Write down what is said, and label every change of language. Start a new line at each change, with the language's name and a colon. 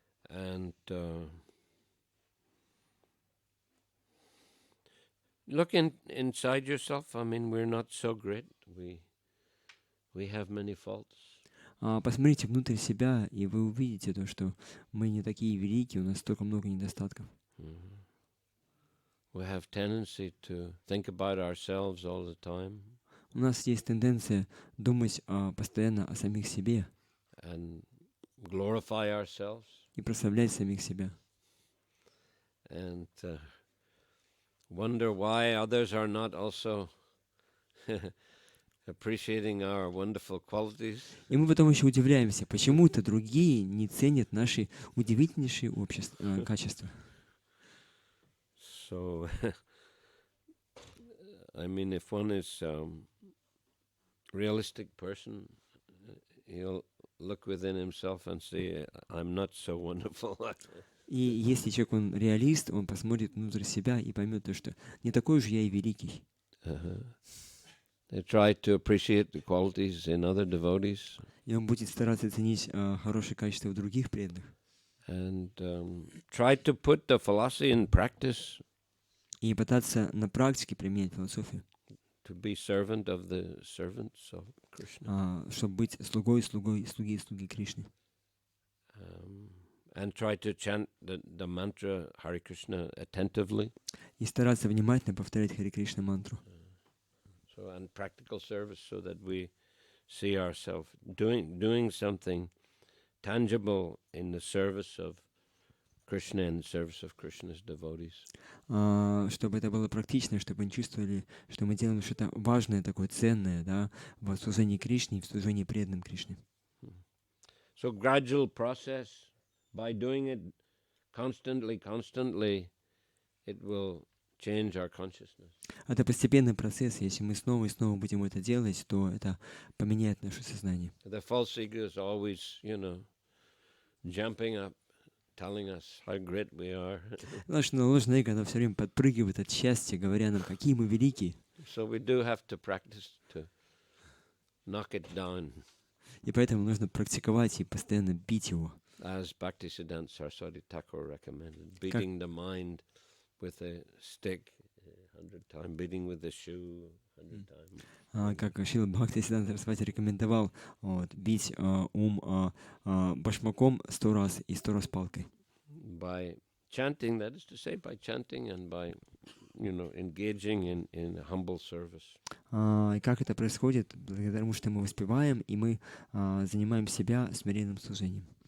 English: And look inside yourself. I mean, we're not so great. We have many faults.
Russian: Посмотрите внутрь себя, и вы увидите то, что мы не такие великие, у нас столько много недостатков.
English: We have tendency to think about ourselves all the time.
Russian: У нас есть тенденция думать постоянно о самих себе.
English: And glorify ourselves.
Russian: И прославлять самих себя.
English: And wonder why others are not also appreciating our wonderful qualities.
Russian: И мы потом еще удивляемся, почему-то другие не ценят наши удивительнейшие качества.
English: So, I mean, if one is realistic person, he'll look within himself and say, I'm not so wonderful.
Russian: И если человек, он реалист, он посмотрит внутрь себя и поймет то, что не такой уж я и великий.
English: They try to appreciate the qualities in other devotees.
Russian: И он будет стараться ценить хорошие качества в других преданных.
English: And try to put the philosophy in practice.
Russian: И пытаться на практике применять философию.
English: To be servant of the servants of Krishna.
Russian: Чтобы быть слуги Кришны.
English: And try to chant the mantra Hare Krishna attentively.
Russian: И стараться внимательно повторять Харе Кришна мантру.
English: So, and practical service, so that we see ourselves doing something tangible in the service of Krishna and the service of Krishna's devotees.
Russian: Чтобы это было практично, чтобы они чувствовали, что мы делаем что-то важное, такое ценное, да, в служении Кришне и в служении преданным Кришне.
English: So gradual process, by doing it constantly, it will change our consciousness.
Russian: Это постепенный процесс. Если мы снова и снова будем это делать, то это поменяет наше сознание.
English: The false ego is always, jumping up, telling us how great we are.
Russian: Наше ложное эго, оно все время подпрыгивает от счастья, говоря нам, какие мы великие.
English: So we do have to practice to knock it down.
Russian: И поэтому нужно практиковать и постоянно бить его.
English: As Bhaktisiddhanta Saraswati Thakur recommended, beating the mind with a stick 100 times, beating with a shoe 100 times.
Russian: Как Шрила Бхактисиддханта Сарасвати рекомендовал, бить ум башмаком 100 раз и 100 раз палкой.
English: By chanting, that is to say, by chanting and by, engaging in humble service.
Russian: И как это происходит? Благодаря тому, что мы воспеваем, и мы занимаем себя смиренным служением.